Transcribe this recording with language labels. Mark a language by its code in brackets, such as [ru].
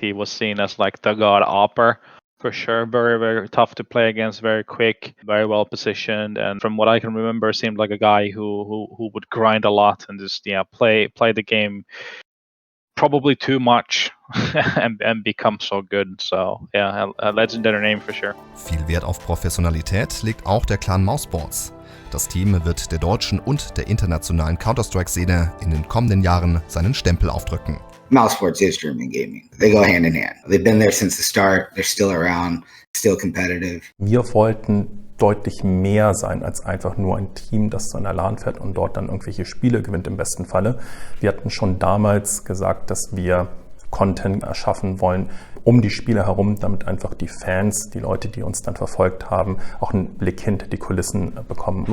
[en] He was seen as like the god opera, for sure. Very, very tough to play against, very quick, very well positioned. And from what I can remember, seemed like a guy who would grind a lot and just play the game probably too much and become so good. So yeah, a legendary name for sure. [de] Viel Wert auf Professionalität legt auch der Clan Mousesports. Das Team wird der deutschen und der internationalen Counter-Strike-Szene in den kommenden Jahren seinen Stempel aufdrücken. [en] Mousesports is German gaming. They go hand in hand. They've been there since the start. They're still around, still competitive. [de] Wir wollten deutlich mehr sein als einfach nur ein Team, das zu einer LAN fährt und dort dann irgendwelche Spiele gewinnt im besten Falle. Wir hatten schon damals gesagt, dass wir Content erschaffen wollen um die Spiele herum, damit einfach die Fans, die Leute, die uns dann verfolgt haben, auch einen Blick hinter die Kulissen bekommen.